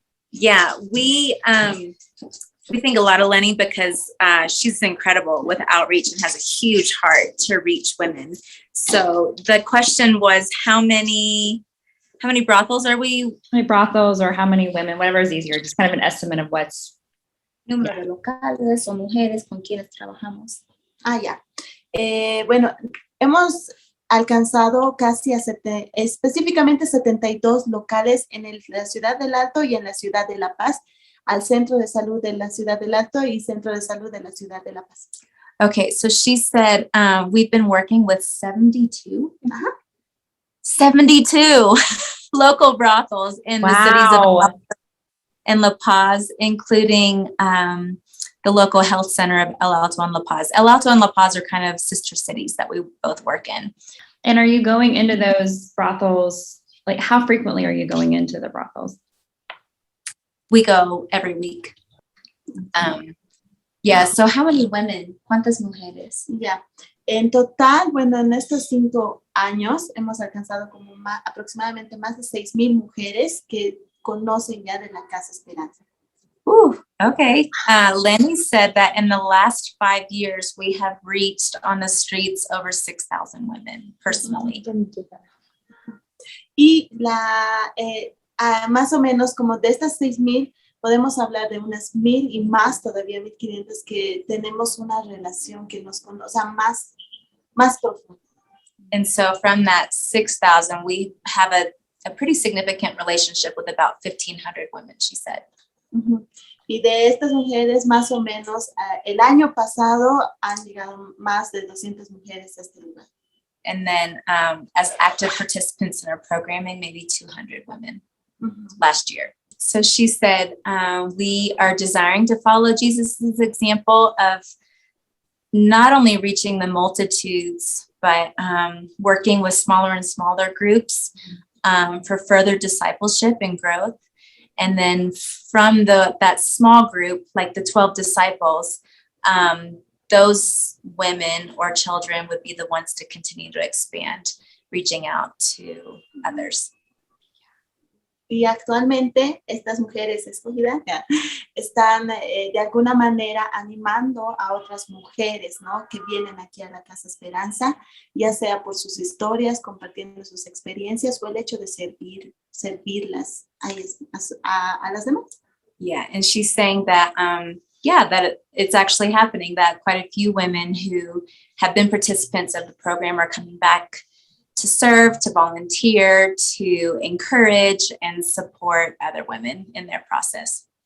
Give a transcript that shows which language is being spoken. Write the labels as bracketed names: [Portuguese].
[English] Yeah, we think a lot of Lenny because she's incredible with outreach and has a huge heart to reach women. So the question was, how many brothels are we? How many brothels or how many women, whatever is easier, just kind of an estimate of what's. [Spanish] Número de locales o mujeres con quienes trabajamos. Yeah. Bueno, hemos alcanzado casi específicamente 72 locales en la ciudad del Alto y en la ciudad de La Paz, al centro de salud de la ciudad del Alto y centro de salud de la ciudad de La Paz. [English] Okay, so she said we've been working with 72. 72 local brothels in the cities of Wow. and La Paz, including the local health center of El Alto and La Paz. El Alto and La Paz are kind of sister cities that we both work in. And are you going into those brothels? Like, how frequently are you going into the brothels? We go every week. Yeah, so how many women? [Spanish] ¿Cuántas mujeres? Ya. En total, bueno, en estos 5 años hemos alcanzado como aproximadamente más de 6,000 mujeres que conocen ya de la Casa Esperanza. Ooh, okay. [English] Lenny said that in the last 5 years, we have reached on the streets over 6,000 women personally. [Spanish] Y más o menos como de estas 6,000, podemos hablar de unas 1,000 y más todavía 1,500 que tenemos una relación que nos conoce, o sea, más profunda. [English] And so from that 6,000, we have a pretty significant relationship with about 1,500 women, she said. Uh-huh. [Spanish] Y de estas mujeres, más o menos, el año pasado han llegado más de 200 mujeres a este lugar. [English] And then as active participants in our programming, maybe 200 women Uh-huh. last year. So she said, we are desiring to follow Jesus's example of not only reaching the multitudes, but working with smaller and smaller groups for further discipleship and growth. And then from that small group, like the 12 disciples, those women or children would be the ones to continue to expand, reaching out to others. [Spanish] Y actualmente estas mujeres escogidas están de alguna manera animando a otras mujeres, ¿no? Que vienen aquí a la Casa Esperanza, ya sea por sus historias, compartiendo sus experiencias o el hecho de servirlas a las demás. [English] Yeah, and she's saying that, that it's actually happening, that quite a few women who have been participants of the program are coming back to serve, to volunteer, to encourage and support other women in their process.